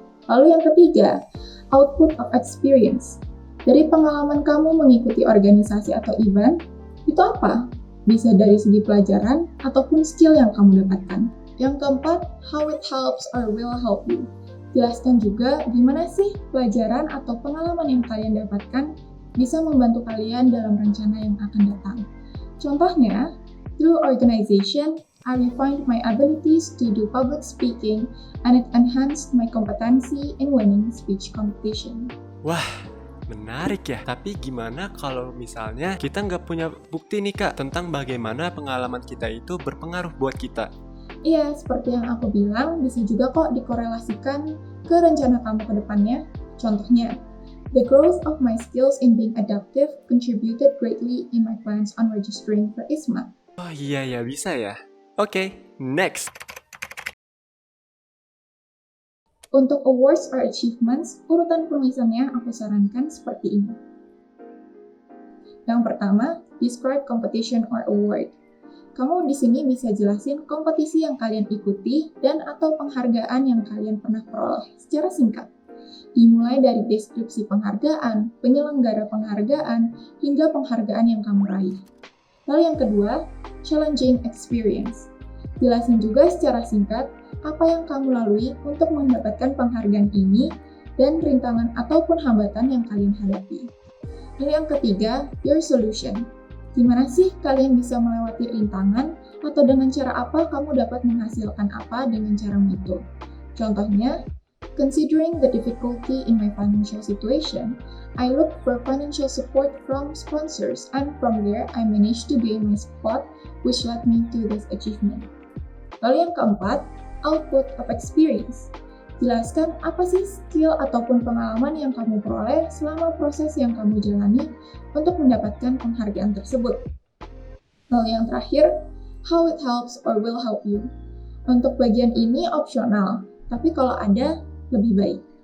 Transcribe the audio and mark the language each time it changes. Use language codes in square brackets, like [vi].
[id] Lalu yang ketiga, [en] output of experience. [id] Dari pengalaman kamu mengikuti organisasi atau event, itu apa? Bisa dari segi pelajaran ataupun skill yang kamu dapatkan. Yang keempat, [en] how it helps or will help you. [id] Jelaskan juga gimana sih pelajaran atau pengalaman yang kalian dapatkan bisa membantu kalian dalam rencana yang akan datang. Contohnya, [en] through organization, I refined my abilities to do public speaking and it enhanced my competency in winning speech competition. [id] Wah, menarik ya. Tapi gimana kalau misalnya kita nggak punya bukti nih Kak tentang bagaimana pengalaman kita itu berpengaruh buat kita? Iya, seperti yang aku bilang, bisa juga kok dikorelasikan ke rencana kamu ke depannya. Contohnya, [en] the growth of my skills in being adaptive contributed greatly in my plans on registering for ISMA. [id] Oh iya ya, bisa ya. Oke, next. Untuk [en] awards or achievements, [id] urutan penulisannya aku sarankan seperti ini. Yang pertama, [en] describe competition or award. [id] Kamu di sini bisa jelasin kompetisi yang kalian ikuti dan atau penghargaan yang kalian pernah peroleh secara singkat. Dimulai dari deskripsi penghargaan, penyelenggara penghargaan, hingga penghargaan yang kamu raih. Lalu yang kedua, [en] challenging experience. [id] Jelasin juga secara singkat apa yang kamu lalui untuk mendapatkan penghargaan ini dan rintangan ataupun hambatan yang kalian hadapi. Lalu yang ketiga, [en] your solution. [id] Gimana sih kalian bisa melewati rintangan atau dengan cara apa kamu dapat menghasilkan apa dengan caramu itu? Contohnya, [en] considering the difficulty in my financial situation, I look for financial support from sponsors and from there I managed to gain my spot which led me to this achievement. [id] Lalu yang keempat, [en] output of experience. [id] Jelaskan apa sih skill ataupun pengalaman yang kamu peroleh selama proses yang kamu jalani untuk mendapatkan penghargaan tersebut. Lalu yang terakhir, [en] how it helps or will help you. [id] Untuk bagian ini opsional, tapi kalau ada, lebih baik.